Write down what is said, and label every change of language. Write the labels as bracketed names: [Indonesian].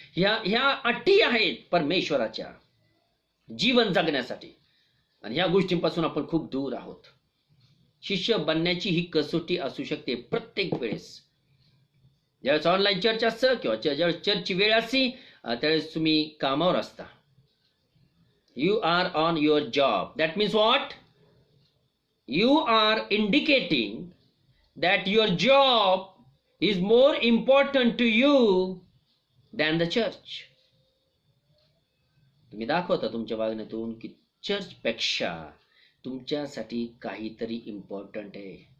[Marathi] ह्या अटी आहेत परमेश्वराच्या जीवन जगण्यासाठी, आणि ह्या गोष्टींपासून आपण खूप दूर आहोत. शिष्य बनण्याची ही कसोटी असू शकते प्रत्येक वेळेस. ज्यावेळेस ऑनलाईन चर्च असतं किंवा ज्यावेळेस चर्चची वेळ असती, त्यावेळेस तुम्ही कामावर असता. [English] You are on your job. That means what? You are indicating that your job is more important to you than the church. [Marathi] तुम्ही दाखवता तुमच्या वागण्यातून की चर्च पेक्षा तुमच्यासाठी काहीतरी इम्पॉर्टंट आहे.